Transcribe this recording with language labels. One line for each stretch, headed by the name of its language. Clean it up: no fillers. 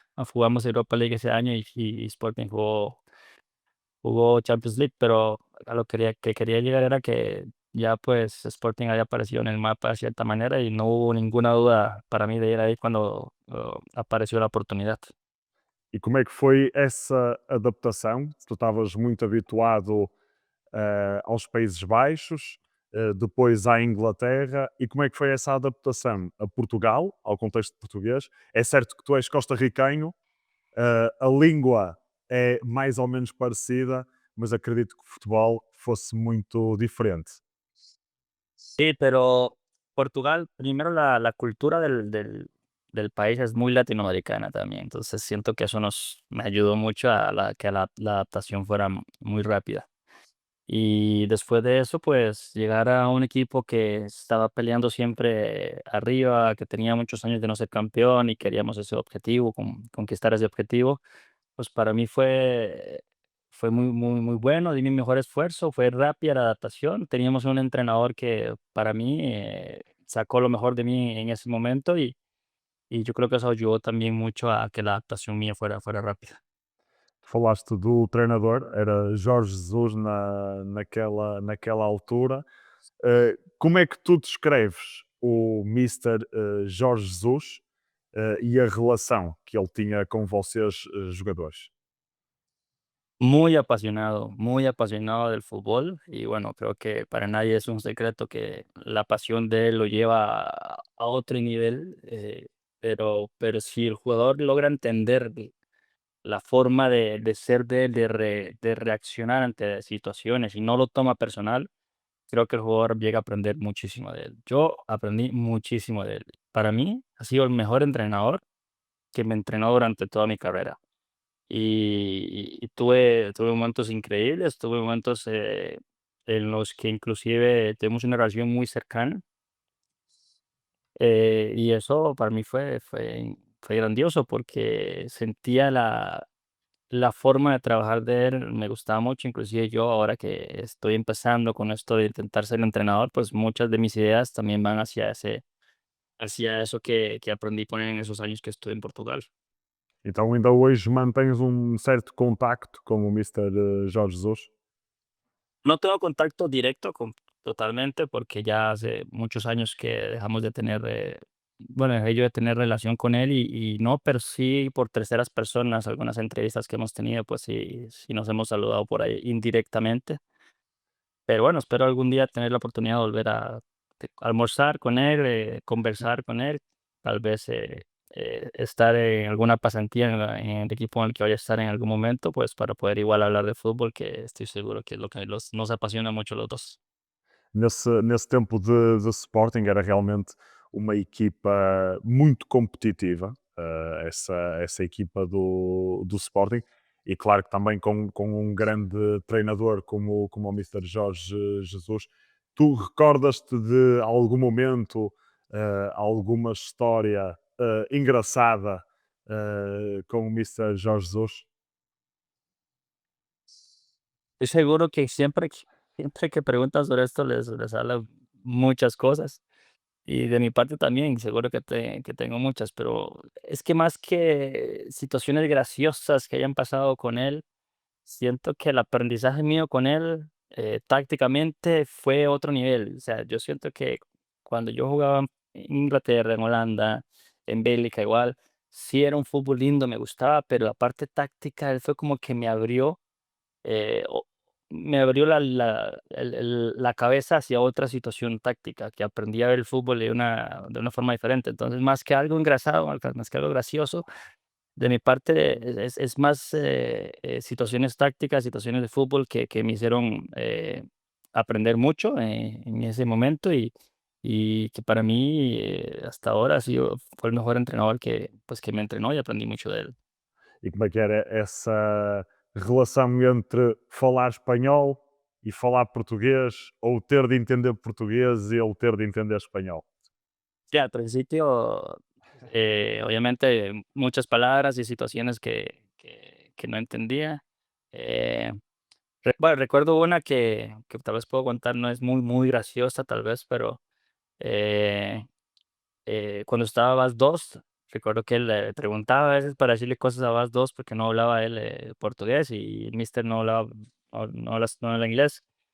Spanish: jugamos Europa League ese año y Sporting jugó Champions League, pero a lo que quería llegar era que ya pues Sporting había aparecido en el mapa de cierta manera y no hubo ninguna duda para mí de ir ahí cuando apareció la oportunidad.
Portuguese: E como é que foi essa adaptação? Tu estavas muito habituado aos Países Baixos, depois à Inglaterra, e como é que foi essa adaptação a Portugal, ao contexto português? É certo que tu és costarriquenho, a língua é mais ou menos parecida, mas acredito que o futebol fosse muito diferente.
Spanish: Sí, pero Portugal, primero la cultura del país es muy latinoamericana también, entonces siento que eso me ayudó mucho que la adaptación fuera muy rápida. Y después de eso, pues llegar a un equipo que estaba peleando siempre arriba, que tenía muchos años de no ser campeón y queríamos ese objetivo, conquistar ese objetivo, pues para mí fue muy bueno, di mi mejor esfuerzo, fue rápida la adaptación. Teníamos un entrenador que para mí sacó lo mejor de mí en ese momento y yo creo que eso ayudó también mucho a que la adaptación mía fuera rápida.
Portuguese: Falaste do treinador, era Jorge Jesus naquela altura. Como é que tu descreves o Mister Jorge Jesus e a relação que ele tinha com vocês, jogadores?
Spanish: muy apasionado del fútbol y bueno, creo que para nadie es un secreto que la pasión de él lo lleva a otro nivel, pero si el jugador logra entender la forma de ser de él, de reaccionar ante situaciones y no lo toma personal, creo que el jugador llega a aprender muchísimo de él. Yo aprendí muchísimo de él. Para mí ha sido el mejor entrenador que me entrenó durante toda mi carrera. Y tuve momentos increíbles, tuve momentos, en los que inclusive tuvimos una relación muy cercana, y eso para mí fue grandioso porque sentía la forma de trabajar de él, me gustaba mucho, inclusive yo ahora que estoy empezando con esto de intentar ser entrenador, pues muchas de mis ideas también van hacia eso que aprendí poner en esos años que estuve en Portugal.
Portuguese: Então ainda hoje mantens um certo contacto com o Mister Jorge Jesus?
Spanish: No tengo contacto directo con totalmente, porque ya hace muchos años que dejamos de tener, bueno, dejé yo de tener relación con él y no, pero sí por terceras personas, algunas entrevistas que hemos tenido, pues sí nos hemos saludado por ahí indirectamente. Pero bueno, espero algún día tener la oportunidad de volver a almorzar con él, conversar con él, tal vez estar en alguna pasantía en el equipo en el que vaya a estar en algún momento, pues para poder igual hablar de fútbol, que estoy seguro que es lo que nos apasiona mucho a los dos.
Portuguese: Nesse tempo de Sporting era realmente uma equipa muito competitiva, essa equipa do Sporting, e claro que também com um grande treinador como o Mister Jorge Jesus. Tu recordas-te de algum momento, alguma história engraçada com o Mister Jorge Jesus?
Spanish: Estoy seguro que siempre que preguntan sobre esto les habla muchas cosas. Y de mi parte también, seguro que tengo muchas, pero es que más que situaciones graciosas que hayan pasado con él, siento que el aprendizaje mío con él, tácticamente fue otro nivel. O sea, yo siento que cuando yo jugaba en Inglaterra, en Holanda, en Bélgica igual, sí era un fútbol lindo, me gustaba, pero la parte táctica, él fue como que me abrió la cabeza hacia otra situación táctica, que aprendí a ver el fútbol de una forma diferente. Entonces, más que algo engrasado, más que algo gracioso, de mi parte es más situaciones tácticas, situaciones de fútbol que me hicieron aprender mucho en esse momento y que para mí hasta ahora fue el mejor entrenador que me entrenó y aprendí mucho de él.
Portuguese: E como é que era essa relação entre falar espanhol e falar português, ou ter de entender português e ele ter de entender espanhol?
Spanish: Sí, al principio, obviamente, muchas palabras y situaciones que no entendía. Eh, bueno, recuerdo una que tal vez puedo contar, no es muy graciosa, tal vez, pero eh, cuando estaba Bas 2, recuerdo que él le preguntaba a veces para decirle cosas a Bas 2 porque no hablaba él portugués y el mister no habla inglés.